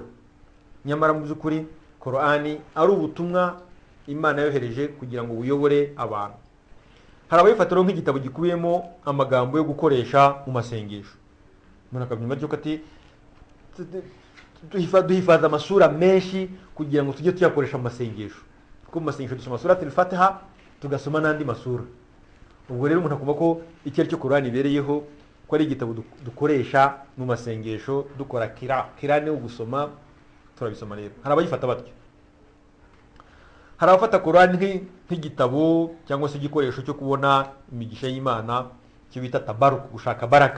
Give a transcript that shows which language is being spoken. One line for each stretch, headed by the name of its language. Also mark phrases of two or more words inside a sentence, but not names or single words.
Kinyarwanda: Nyamara mu by'ukuri Qur'ani ari ubutumwa Imana yohereje kugira ngo buyobore abantu. Hari abayifatira nk'igitabo gikubiyemo amagambo yo gukoresha mu masengesho. Umuntu akabyumva cyo ati duhifaza amasura menshi kugira ngo tujye tuyakoresha mu masengesho. Kuko mu masengesho dusoma sura al-Fatiha tugasoma n'andi masura. Ubwo rero umuntu akumva ko iki ari cyo Qur'ani ibereyeho, ko ari igitabo dukoresha mu masengesho dukora kira ni ugusoma, turabisoma rero. Hari abayifata batyo. Hari abafata Qur'ani nk'igitabo cyangwa se igikoresho cyo kubona imigisha y'Imana, cyo bita tabaruk, gushaka baraka.